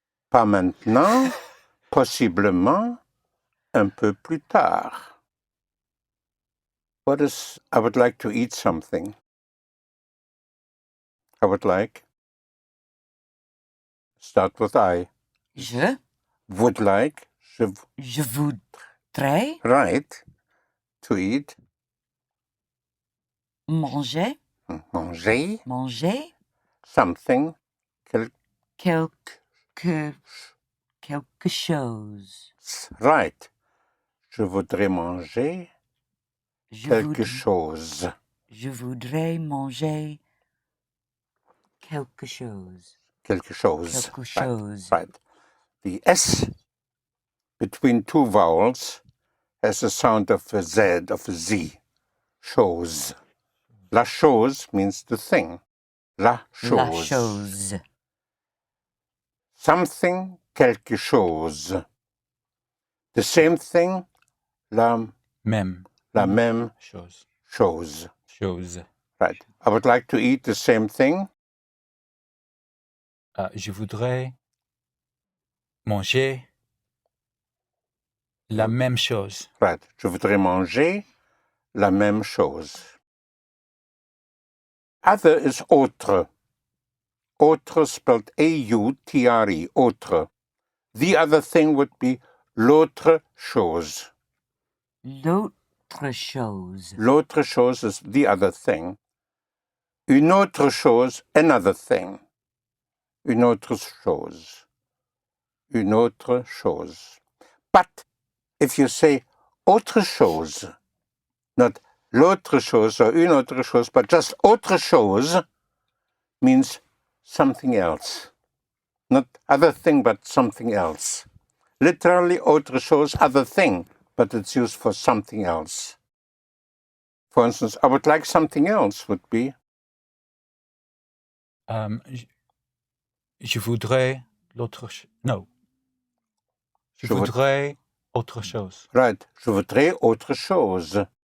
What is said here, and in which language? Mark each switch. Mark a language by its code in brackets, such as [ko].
[fr] Pas maintenant, possiblement un peu plus tard. [en] What is, I would like to eat something. I would like, start with I. [fr] Je [en] Would like, [fr] Je voudrais [en] right, to eat. [fr] manger. Manger, Manger. [en] something, [fr] Quelque chose. right. Je voudrais manger Je quelque chose. Je voudrais manger quelque chose. Quelque chose. Quelque chose. [en] Right. The S between two vowels has the sound of a Z, of a Z. Chose. La chose means the thing. [fr] La chose. La chose. Something, quelque chose. [en] The same thing, la [fr] Même. même Chose. chose. Chose. [en] Right. I would like to eat the same thing. [fr] Je voudrais manger la même chose. [en] Right. [fr] Je voudrais manger la même chose. [en] Other is autre. Autre spelled A-U-T-R-E. Autre. The other thing would be [fr] l'autre chose. L'autre chose. L'autre chose [en] is the other thing. [fr] Une autre chose, [en] another thing. [fr] Une autre chose. Une autre chose. [en] But if you say autre chose, not l'autre chose or une autre chose, but just autre chose, means something else. Not other thing, but something else. Literally, autre chose, other thing, but it's used for something else. For instance, I would like something else would be [fr] Je voudrais l'autre chose. No. Je voudrais autre chose. [en] Right. [fr] Je voudrais autre chose.